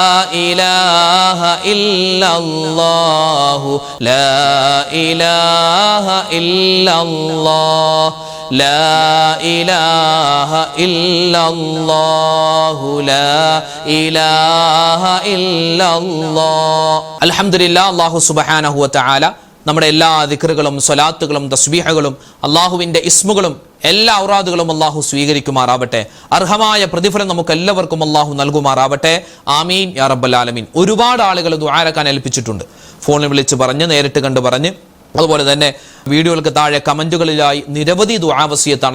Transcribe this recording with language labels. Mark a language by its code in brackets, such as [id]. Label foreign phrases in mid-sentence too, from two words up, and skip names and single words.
[ar] إله إلا الله لا إله إلا الله لا إله إلا الله لا إله إلا الله الحمد لله الله سبحانه وتعالى [ml] നമ്മുടെ എല്ലാ ദിക്റുകളും സ്വലാത്തുകളും തസ്ബീഹുകളും അള്ളാഹുവിൻ്റെ ഇസ്മുകളും എല്ലാ ഔറാദുകളും അള്ളാഹു സ്വീകരിക്കുമാറാവട്ടെ. അർഹമായ പ്രതിഫലം നമുക്ക് എല്ലാവർക്കും അള്ളാഹു നൽകുമാറാവട്ടെ. [ar] آمين يا رب العالمين. [ml] ഒരുപാട് ആളുകൾ ദുആരക്കാൻ ഏൽപ്പിച്ചിട്ടുണ്ട്. ഫോണിൽ വിളിച്ച് പറഞ്ഞ്, നേരിട്ട് കണ്ട് പറഞ്ഞ്, അതുപോലെ തന്നെ വീഡിയോകൾക്ക് താഴെ കമന്റുകളിലായി നിരവധി ദുആ വസിയത്താണ്.